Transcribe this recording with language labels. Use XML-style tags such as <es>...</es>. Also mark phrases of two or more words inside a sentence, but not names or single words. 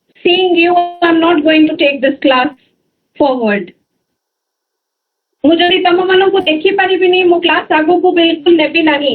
<en>seeing you, I'm not going to take this class forward.</en> <or>ମୁଁ ଯଦି ତମମାନଙ୍କୁ ଦେଖିପାରିବିନି ମୋ କ୍ଲାସ୍ ଆଗକୁ ବିଲକୁଲ ନେବି ନାହିଁ.</or>